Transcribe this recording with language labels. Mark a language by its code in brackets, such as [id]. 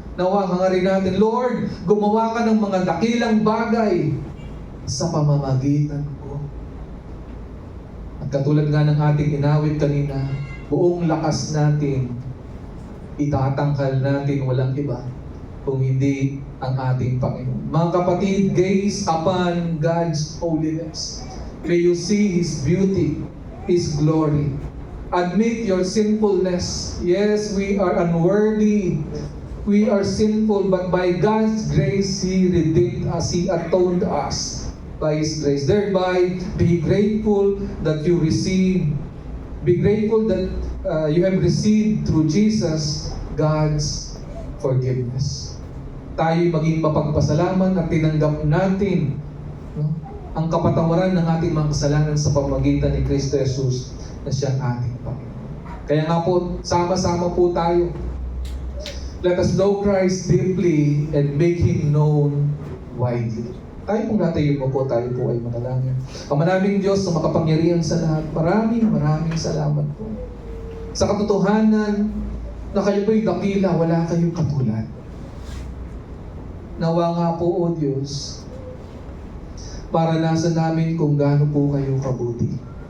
[tl] Nawa, hangarin natin, Lord, gumawa ka ng mga dakilang bagay sa pamamagitan ko. At katulad nga ng ating inawit kanina, buong lakas natin, itatangkal natin walang iba kung hindi ang ating Panginoon. Mga kapatid, [en] gaze upon God's holiness. May you see His beauty, His glory. Admit your sinfulness. Yes, we are unworthy. We are sinful, but by God's grace, He redeemed us. He atoned us by His grace. Thereby, be grateful that you receive. Be grateful that you have received through Jesus God's forgiveness. [tl] Tayo maging mapagpasalamat at tinanggap natin ang kapatawaran ng ating mga kasalanan sa pamamagitan ni Kristo Jesus na siyang ating Panginoon. Kaya nga po, sama-sama po tayo. [en] Let us know Christ deeply and make Him known widely. [tl] Tayo pong natayo po, tayo po ay manalangin. Ang manaming Diyos na makapangyarihan sa lahat, maraming salamat po. Sa katotohanan na kayo po'y dakila, wala kayong katulad. Nawa nga po, O Diyos, maranasan namin kung gaano po kayo kabuti.